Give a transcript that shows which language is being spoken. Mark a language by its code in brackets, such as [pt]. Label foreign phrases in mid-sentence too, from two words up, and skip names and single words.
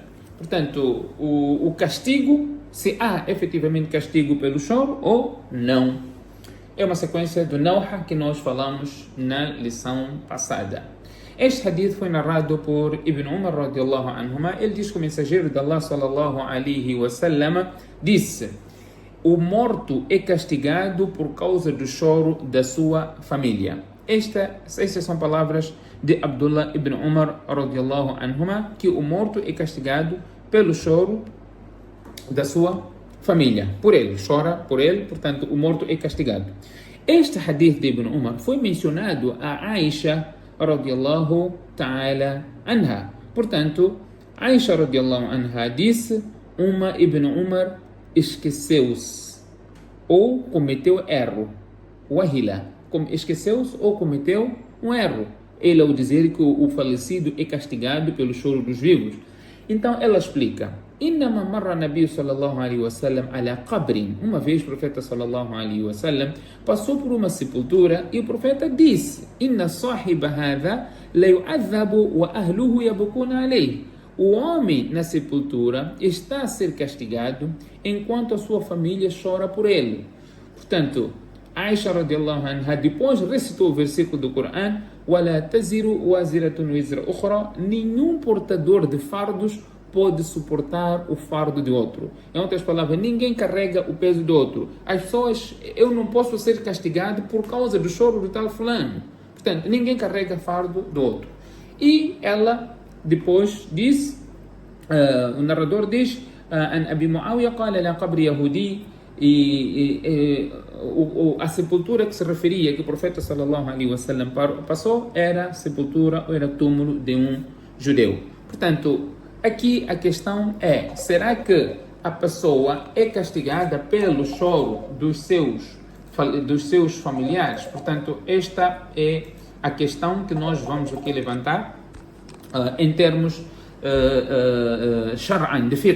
[pt] Portanto, o castigo, se há efetivamente castigo pelo choro ou não. É uma sequência do Nauha que nós falamos na lição passada. Este hadith foi narrado por Ibn Umar [ar] رضي الله عنهما. [pt] Ele diz que o mensageiro de Allah [ar] صلى الله عليه وسلم [pt] disse: o morto é castigado por causa do choro da sua família. Estas são palavras de Abdullah ibn Umar [ar] رضي الله عنهما, [pt] que o morto é castigado pelo choro da sua família. Por ele, chora por ele, portanto o morto é castigado. Este hadith de Ibn Umar foi mencionado a Aisha [ar] رضي الله تعالى عنها. [pt] Portanto, Aisha [ar] رضي الله عنها [pt] disse: Ibn Umar esqueceu-se ou cometeu erro. Wahila, esqueceu-se ou cometeu um erro. Ele ao dizer que o falecido é castigado pelo choro dos vivos. Então ela explica: [ar] إنما مر النبي صلى الله عليه وسلم على قبر. [pt] Uma vez o profeta [ar] صلى الله عليه وسلم [pt] passou por uma sepultura e o profeta disse: [ar] إن صاحب هذا ليعذب وأهله يبكون عليه. [pt] O homem na sepultura está a ser castigado enquanto a sua família chora por ele. Portanto, Aisha [ar] رضي الله عنها [pt] depois recitou o versículo do Coran: [ar] وَلَا تَزِرُ وَازِرَةٌ وِزْرَ أُخْرَى. [pt] Nenhum portador de fardos pode suportar o fardo de outro. Em outras palavras, ninguém carrega o peso do outro. As pessoas, eu não posso ser castigado por causa do choro do tal fulano. Portanto, ninguém carrega fardo do outro. E ela depois diz, o narrador diz, [ar] عن أبي معاوية قال لا قبر يهودي, [pt] a sepultura que se referia, que o profeta [ar] صلى الله عليه وسلم [pt] passou, era sepultura ou era túmulo de um judeu. Portanto, aqui a questão é: será que a pessoa é castigada pelo choro dos seus familiares? Portanto, esta é a questão que nós vamos aqui levantar em termos shar'an, de fiqh.